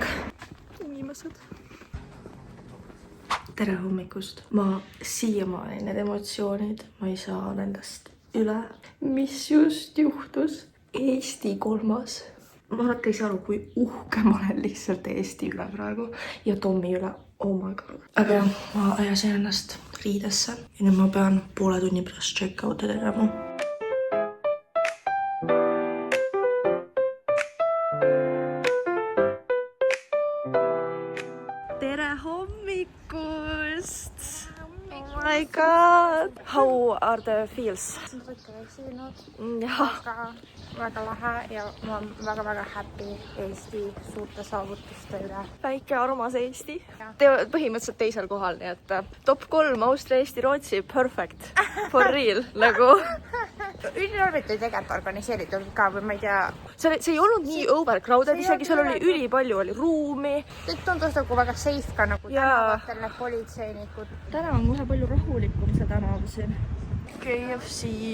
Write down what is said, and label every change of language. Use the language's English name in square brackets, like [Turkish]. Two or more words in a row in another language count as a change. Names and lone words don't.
[Estonian] Inimesed. Tere hommikust. Ma siiamaani need emotsioonid, ma ei saa nendest üle. Mis just juhtus? Eesti 3. Ma alati ei saa aru, kui uhke ma olen lihtsalt Eesti üle praegu ja Tommi üle. [English] Oh my god. [Estonian] Aga ma ajasin ennast riidesse ja nüüd ma pean poole tunni pärast check-out'i tegema. Tere hommikust! [English] Oh my god! How are the feels? [Estonian] Aga väga lahe ja ma olen väga happy Eesti suurte saavutuste üle. Väike armas Eesti. Te põhimõtteliselt teisel kohal, nii et top 3 Austria, Eesti, Rootsi, perfect. [English] For real, [Estonian] nagu. Ülinormid oli tegelikult organiseeritud ka või ma ei tea. See ei olnud nii overcrowded, isegi seal oli ülipalju oli ruumi. Kõik tundus nagu väga safe ka nagu tänavatel need politseinikud. Täna on kohe palju rahulikum see tänav siin. KFC.